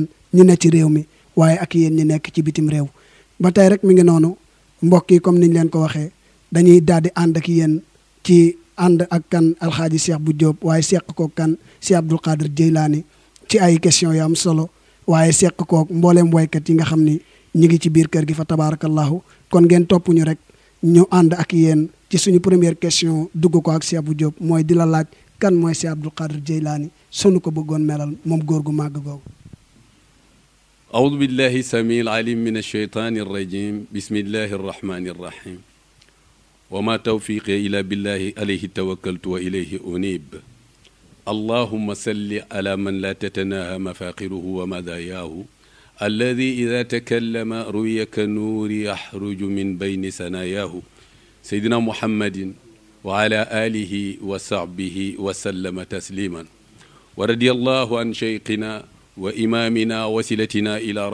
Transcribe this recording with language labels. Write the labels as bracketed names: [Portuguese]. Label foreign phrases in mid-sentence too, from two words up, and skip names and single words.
[Wolof] ñu ne ci réew mi waaye ak yéen ñi nekk ci bitim réew ba tey rek mi ngi noonu mbokk yi comme niñ leen ko waxee dañuy daal di ànd ak yéen ci ànd ak kan alxaaji Cheikh bu Diop waaye seq ko kan Cheikh Abdul Qadir Jeylaani ci ay question yu am solo waaye seq kook mbooleem waykat yi nga xam ni ñu ngi ci biir kër gi fa tabarakallahu kon ngeen topp ñu rek ñu ànd ak yéen ci suñu [French] première question [Wolof] dugg ko ak Cheikh bu Diop mooy di la laaj kan mooy Cheikh Abdul Qadir Jeylaani sunu ko bëggoon melal moom góor gu màgg googu [Arabic] أعوذ بالله السميع العليم من الشيطان الرجيم بسم الله الرحمن الرحيم وما توفيقي إلا بالله عليه توكلت وإليه أنيب اللهم صل على من لا تتناهى مفاخره ومداياه الذي إذا تكلم رؤي كالنور يخرج من بين ثناياه سيدنا محمد وعلى آله وصحبه وسلم تسليما ورضي الله عن شيخنا وإمامنا وسيلتنا إلى